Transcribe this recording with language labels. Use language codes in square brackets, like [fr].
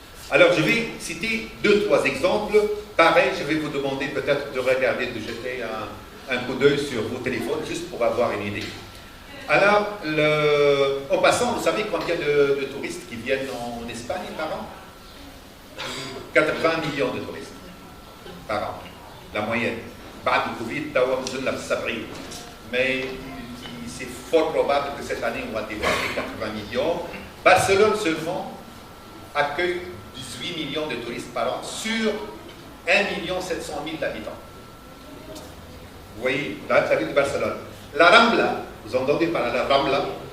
[fr] Alors, je vais citer 2-3 exemples. Pareil, je vais vous demander peut-être de regarder, de jeter un coup d'œil sur vos téléphones, juste pour avoir une idée. Alors, on passant, vous savez combien de touristes qui viennent en Espagne par an? 80 millions de touristes par an, la moyenne. [ar] بعد الكوفيد توا نزلنا في 70. [fr] Mais c'est fort probable que cette année on va dépasser 80 millions. Barcelone seulement accueille 18 millions de touristes par an sur 1 700 000 habitants. Vous voyez, la ville de Barcelone. La Rambla, vous entendez parler de la Rambla?